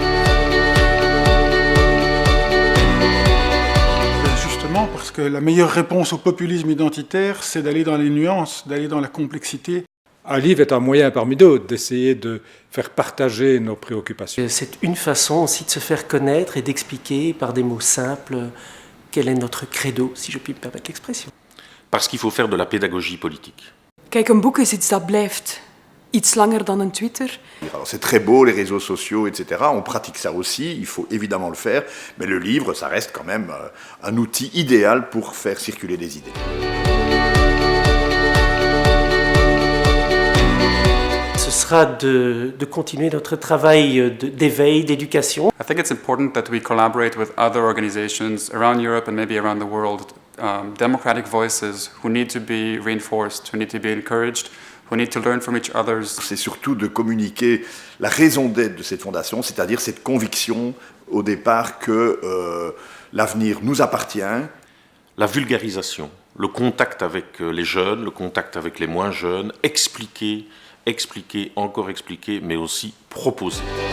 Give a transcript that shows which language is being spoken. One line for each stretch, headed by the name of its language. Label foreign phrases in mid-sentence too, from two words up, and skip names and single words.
French: Justement, parce que la meilleure réponse au populisme identitaire, c'est d'aller dans les nuances, d'aller dans la complexité. Un livre est un moyen parmi d'autres d'essayer de faire partager nos préoccupations. C'est une façon aussi de se faire connaître et d'expliquer par des mots simples quel est notre credo, si je puis me permettre l'expression. Parce qu'il faut faire de la pédagogie politique.
Dutch: Kijk, een boek is iets dat blijft. Iets langer dan een Twitter.
French: Alors c'est très beau, les réseaux sociaux, etc. On pratique ça aussi, il faut évidemment le faire. Mais le livre, ça reste quand même un outil idéal pour faire circuler des idées. Ce sera de continuer notre travail d'éveil, d'éducation.
English: I think it's important that we collaborate with other organizations around Europe and maybe around the world, democratic voices who need to be reinforced, who need to be encouraged, who need to learn from each other.
French: C'est surtout de communiquer la raison d'être de cette fondation, c'est-à-dire cette conviction au départ que l'avenir nous appartient. La vulgarisation, le contact avec les jeunes, le contact avec les moins jeunes, expliquer, encore expliquer, mais aussi proposer.